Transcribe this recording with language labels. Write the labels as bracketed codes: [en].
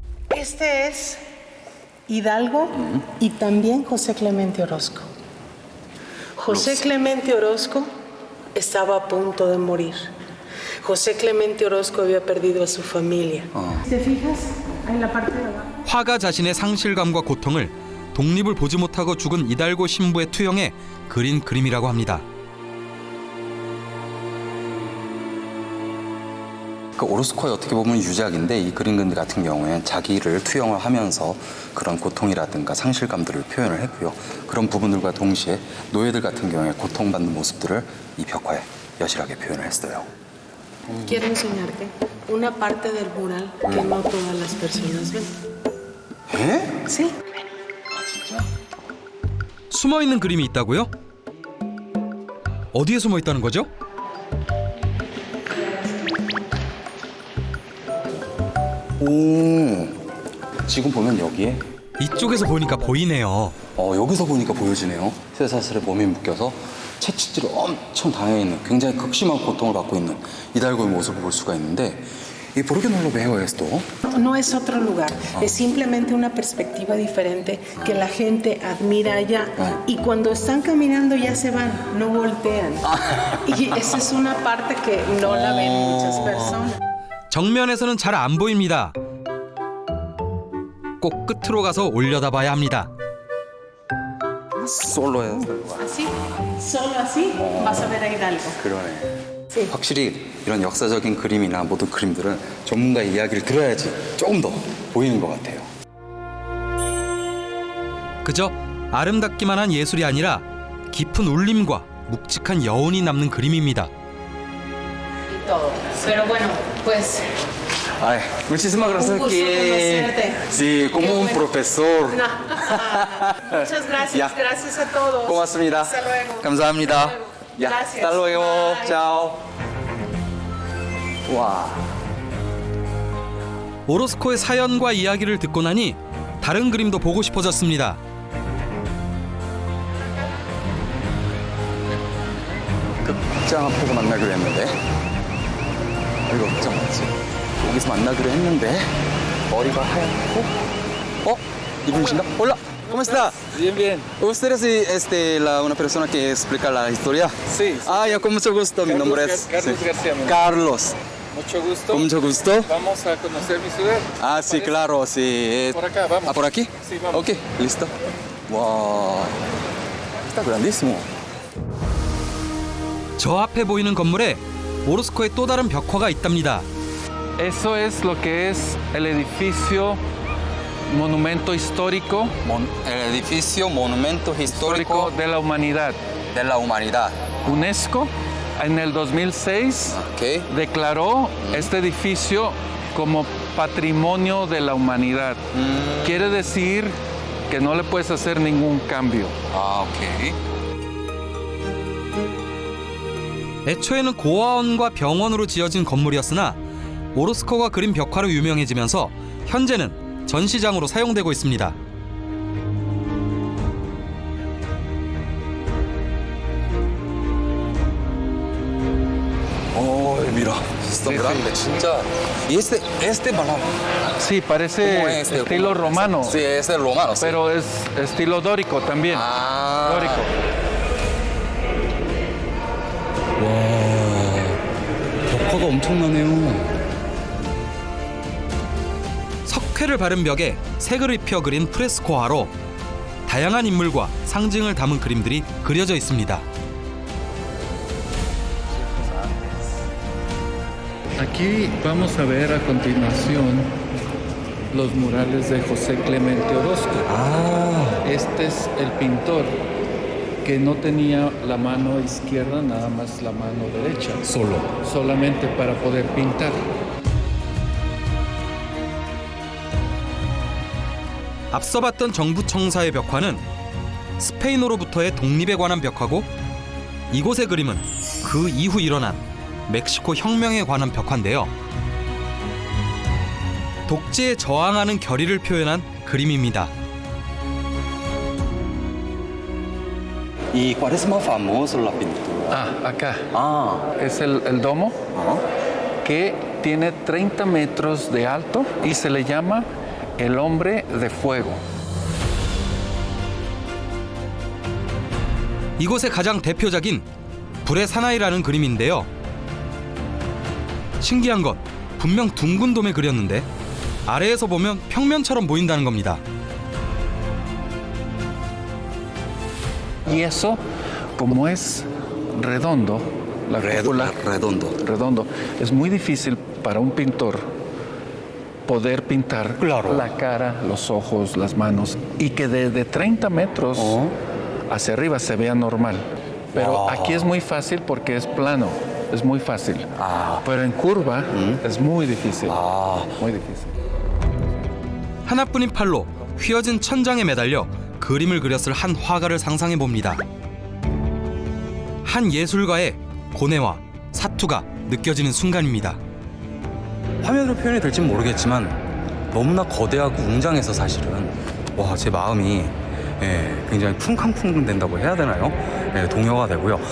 [es] Este es Hidalgo y también José Clemente Orozco. José Clemente Orozco estaba a punto de morir. José Clemente Orozco había perdido a su familia. ¿Te fijas en la parte de abajo? [ko] 화가 자신의 상실감과 고통을 독립을 보지 못하고 죽은 이달고 신부의 투영에 그린 그림이라고 합니다. 그 오로스코의 어떻게 보면 유작인데 이 그림 같은 경우에는 자기를 투영을 하면서 그런 고통이라든가 상실감들을 표현을 했고요. 그런 부분들과 동시에 노예들 같은 경우에 고통받는 모습들을 이 벽화에 여실하게 표현을 했어요. [es] Quiero enseñarte una parte del mural que no todas las personas ven. 에? Sí. [ko] 숨어 있는 그림이 있다고요? 어디에 숨어 있다는 거죠? 오, 지금 보면 여기에 이쪽에서 보니까 보이네요. 여기서 보니까 보여지네요. 쇠사슬에 몸이 묶여서 채찍질을 엄청 당해 있는 굉장히 극심한 고통을 받고 있는 이달고의 모습을 볼 수가 있는데 [es] ¿y por qué no lo veo esto? No es otro lugar, es simplemente una perspectiva diferente que la gente admira allá y cuando están caminando ya se van, no voltean. Y esa es una parte que no la ven muchas personas. [ko] 정면에서는 잘 안 보입니다. 꼭 끝으로 가서 올려다봐야 합니다. 솔로 해서 와. [es] Así, solo así vas a ver a Hidalgo. [ko] 그러네. [es] Sí. [ko] 확실히 이런 역사적인 그림이나 모든 그림들은 전문가의 이야기를 들어야지 조금 더 보이는 것 같아요. 그저 아름답기만 한 예술이 아니라 깊은 울림과 묵직한 여운이 남는 그림입니다. [es] Y todo. Pero bueno, pues Ay, muchísimas gracias. Un gusto conocerte. Sí, como Qué un bueno. profesor. no. Muchas gracias, Ya. gracias a todos. [ko] 고맙습니다. [es] Hasta luego. [ko] 감사합니다. [es] Hasta luego. [ko] 야, [es] Gracias. hasta luego. [en] Bye. [es] Chao. 와. [ko] 오로스코의 사연과 이야기를 듣고 나니 다른 그림도 보고 싶어졌습니다. 극장 앞에서 만나기로 했는데 여기가 극장 맞지? 여기서 만나기로 했는데 머리가 하얗고 이분이신가? [es] Hola, ¿cómo está? Bien, bien. ¿Usted es una persona que explica la historia? Sí, sí. Ah, ya, con mucho gusto. Mi Carlos nombre es Carlos García, mi nombre. Carlos. Mucho gusto. Con mucho gusto. Vamos a conocer mi ciudad. Ah, sí, ¿Parece? claro, sí. Por acá, vamos. Ah, ¿por aquí? Sí, vamos. Ok, listo. Wow. Está grandísimo. [ko] 저 앞에 보이는 건물에 오로스코의 또 다른 벽화가 있답니다. [es] Eso es lo que es el edificio monumento histórico El edificio Monumento Histórico de la humanidad. de la Humanidad. UNESCO en el 2006 Ok. declaró este edificio como patrimonio de la humanidad. Quiere decir que no le puedes hacer ningún cambio. Ah, ok. [ko] 애초에는 고아원과 병원으로 지어진 건물이었으나 오로스코가 그린 벽화로 유명해지면서 현재는 전시장으로 사용되고 있습니다. [es] Oh, mira, está Sí, grande, [ko] 진짜. [es] Y este balón, Sí, parece ¿cómo es? estilo ¿Cómo es? romano. Sí, es el romano, sí. Pero es estilo dórico también. Ah. Dórico. [ko] 벽화가 엄청나네요. 석회를 바른 벽에 색을 입혀 그린 프레스코화로 다양한 인물과 상징을 담은 그림들이 그려져 있습니다. [es] Aquí vamos a ver a continuación los murales de José Clemente Orozco. Este es el pintor que no tenía la mano izquierda, nada más la mano derecha. Solamente para poder pintar. [ko] 앞서 봤던 정부 청사의 벽화는 스페인으로부터의 독립에 관한 벽화고 이곳의 그림은 그 이후 일어난 멕시코 혁명에 관한 벽화인데요. 독재에 저항하는 결의를 표현한 그림입니다. [es] ¿Y cuál es más famoso la pintura? Ah, acá. Ah, Es el domo que tiene 30 metros de alto y se le llama el hombre de fuego. [ko] 이곳의 가장 대표작인 불의 사나이라는 그림인데요. 신기한 건 분명 둥근 돔에 그렸는데 아래에서 보면 평면처럼 보인다는 겁니다. [es] Y eso, como es redondo, la cúpula redondo, es muy difícil para un pintor poder pintar la cara, los ojos, las manos y que desde 30 metros hacia arriba se vea normal. Pero aquí es muy fácil porque es plano, es muy fácil. Pero en curva es muy difícil. Muy difícil. [ko] 하나뿐인 팔로 휘어진 천장에 매달려 그림을 그렸을 한 화가를 상상해 봅니다. 한 예술가의 고뇌와 사투가 느껴지는 순간입니다. 화면으로 표현이 될지는 모르겠지만 너무나 거대하고 웅장해서 사실은 와, 제 마음이 굉장히 쿵쾅쿵 된다고 해야 되나요? 동요가 되고요.